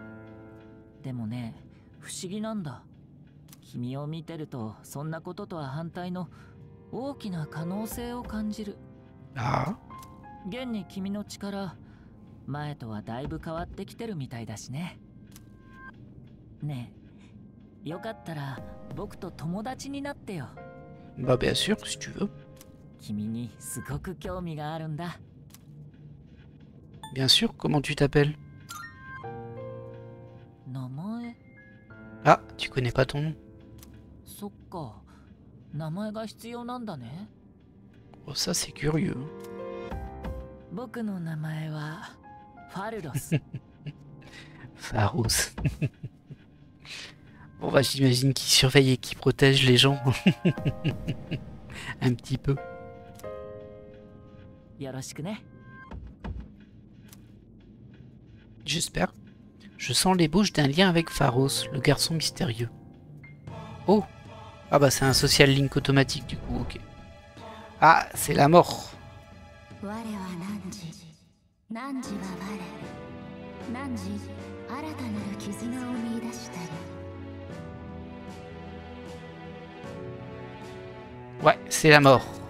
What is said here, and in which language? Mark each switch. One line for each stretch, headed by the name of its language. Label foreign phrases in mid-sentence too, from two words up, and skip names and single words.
Japanese: Ah. 現に君の力、前とはだいぶ変わってきてるみたいだしね。ねえ、よかったら僕と友達になってよ。
French: Bah bien sûr, si tu veux.
Japanese: 君にすごく興味があるんだ。
French: Bien sûr, comment tu t'appelles?
Japanese: 名前？
French: Ah, tu connais pas ton nom.
Japanese: そっか、名前が必要なんだね。
French: Oh, ça c'est curieux.
Japanese: 僕の名前はファルロス。
French: Pharos. Bon bah j'imagine qu'il surveille et qu'il protège les gens. Un petit peu.
Japanese: よろしくね。
French: J'espère. Je sens l'ébauche d'un lien avec Pharos, le garçon mystérieux. Oh. Ah bah c'est un
English: social link
French: automatique du coup, ok. Ah, c'est la mort. Ouais, c'est la mort.